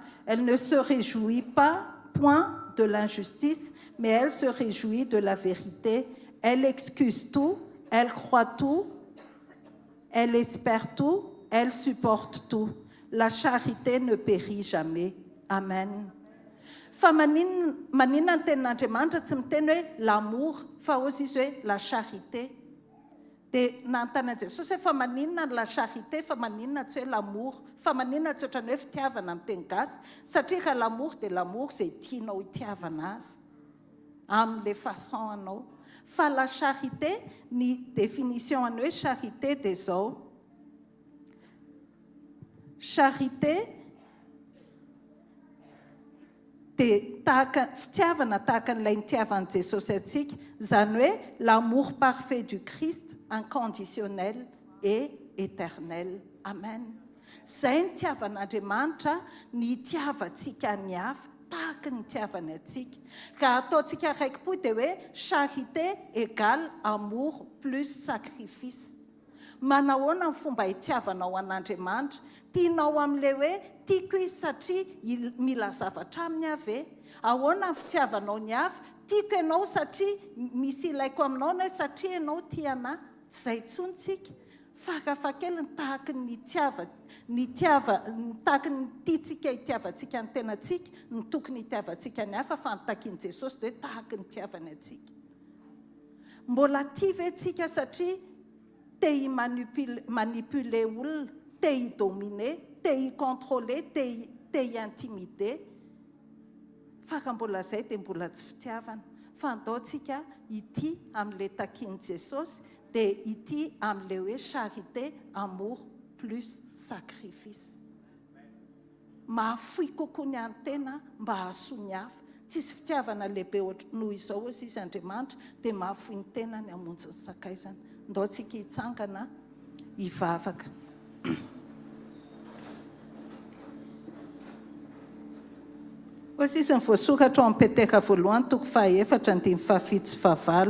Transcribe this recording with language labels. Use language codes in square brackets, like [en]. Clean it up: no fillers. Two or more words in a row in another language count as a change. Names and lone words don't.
[fr] Elle ne se réjouit pas, point de l'injustice, mais elle se réjouit de la vérité. Elle excuse tout, elle croit tout, elle espère tout, elle supporte tout. La charité ne périt jamais. Amen. [mg] Fa maninona ny tenin'Andriamanitra tsy miteny hoe l'amour fa ozy izy hoe [fr] la charité. [mg] Dia nanontany an'i Jesosy hoe fa maninona [fr] la charité [mg] fa maninona tsy hoe l'amour fa maninona tsy ohatrany hoe fitiavana amin'ny teny gasy satria raha l'amour dia l'amour izay tianao hitiavana azy amin'ilay façon anao. Fa [fr] la charité, [mg] ny définition any hoe charité dia zao. Charité dia fitiavana tahaka n'ilay nitiavan'i Jesosy atsika, zany hoe [fr] l'amour parfait du Christ, inconditionnel et éternel. [mg] Amen. Zay ny tiavan'Andriamanitra ny tiavantsika ny hafa tahaka ny tiavany atsika. Raha ataontsika raiky-po dia hoe [fr] charité égale amour plus sacrifice. [mg] Manahoana ny fomba hitiavanao an'Andriamanitra? Tianao amin'ilay hoe tiako izy satria mila zavatra aminy ave. Ahoana ny fitiavanao ny hafa? Tiako ianao satria misy ilaiko aminao na satria ianao tiana. Zay tsontsika. Farafahakeliny tahaka tahaka ny tiantsika hitiavantsika ny tenantsika, ny tokony hitiavantsika ny hafa fa nitakian'i Jesosy dia tahaka ny tiavany atsika. Mbola tia ve tsika satria te hi-manipuler olona, te hi-dominer, te hi-contrôler, te hi-intimider. Fa raha mbola zay dia mbola tsy fitiavana. Fa andaontsika ity amin'ilay takian'i Jesosy dia ity amin'ilay hoe [fr] charité, amour plus sacrifice. [mg] Mahafoy kokoa ny antena mba hahasoa ny hafa. Tsisy fitiavana lehibe noho izao ozy izy Andriamanitra dia mahafoy ny tenany hamonjy ny sakaizana. Andaontsika hitsangana hivavaka. Ozy izy ny voasoratra ao amin'ny Petera voalohany 4:7-9.